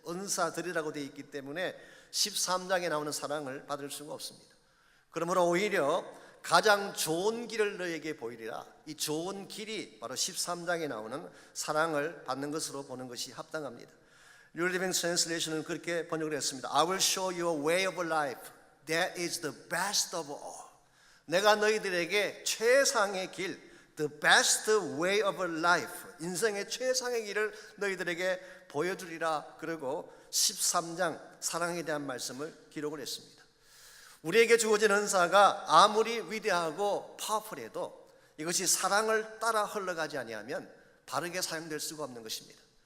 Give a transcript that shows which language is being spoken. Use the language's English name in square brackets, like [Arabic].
[Korean] 은사들이라고 되어 있기 때문에 13장에 나오는 사랑을 받을 수가 없습니다. 그러므로 오히려 가장 좋은 길을 너에게 보이리라. 이 좋은 길이 바로 13장에 나오는 사랑을 받는 것으로 보는 것이 합당합니다. New Living Translation은 그렇게 번역을 했습니다. [English] I will show you a way of life that is the best of all. [Korean] 내가 너희들에게 최상의 길, [English] the best way of life, [Korean] 인생의 최상의 길을 너희들에게 보여주리라. 그리고 13장 사랑에 대한 말씀을 기록을 했습니다. 우리에게 주어진 은사가 아무리 위대하고 파워풀해도 이것이 사랑을 따라 흘러가지 아니하면 바르게 사용될 수가 없는 것입니다.